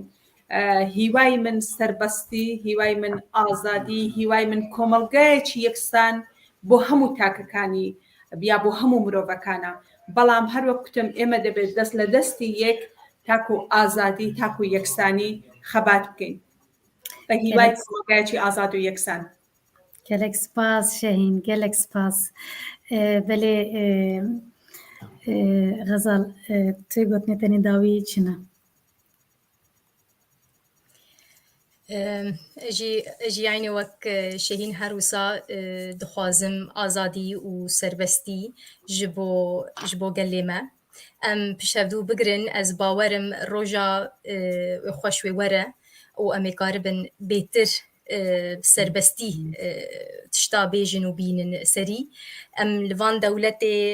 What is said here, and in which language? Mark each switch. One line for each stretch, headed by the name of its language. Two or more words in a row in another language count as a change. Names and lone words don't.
Central Kurdish: هیوای من سربەستی، هیوای من ئازادی، هیوای من کۆمەڵگایەکی یەکسان بۆ هەموو تاکەکانی بیا بۆ هەموو مرۆڤەکانە. بەڵام هەر وەک گوتم ئێمە دەبێت دەست لە دەستی یەک تاکو ئازادی تاکو یەکسانی خەبات بکەین بە هیوای کۆمەڵگایەکی ئازاد و یەکسان.
Kurdish: gelek spas Şehin, gelek spas. Belê Xezal, tu gotine tenê dawî çi ne? جی یعنی وەک شەهین هەروسا دخوازم ئازادی و سربەستی ji bo gelê me em pişevdû bigirin ez bawerim roja xweş wê were û em ê karibin bêtir serbestî tişta bêjin û bînin serî em li van dewletê